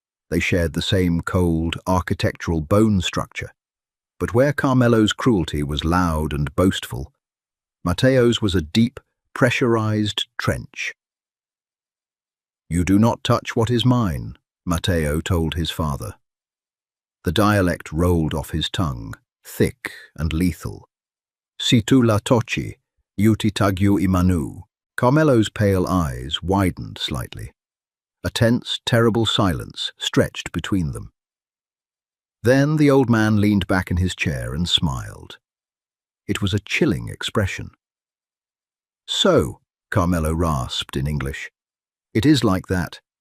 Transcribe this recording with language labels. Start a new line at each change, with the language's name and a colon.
English: They shared the same cold, architectural bone structure, but where Carmelo's cruelty was loud and boastful, Matteo's was a deep, pressurized trench. "You do not touch what is mine," Matteo told his father. The dialect rolled off his tongue, thick and lethal.
Sicilian: "Si tu la tocci, io ti taglio I manu."
English: Carmelo's pale eyes widened slightly. A tense, terrible silence stretched between them. Then the old man leaned back in his chair and smiled. It was a chilling expression. "So," Carmelo rasped in English, "it is like that.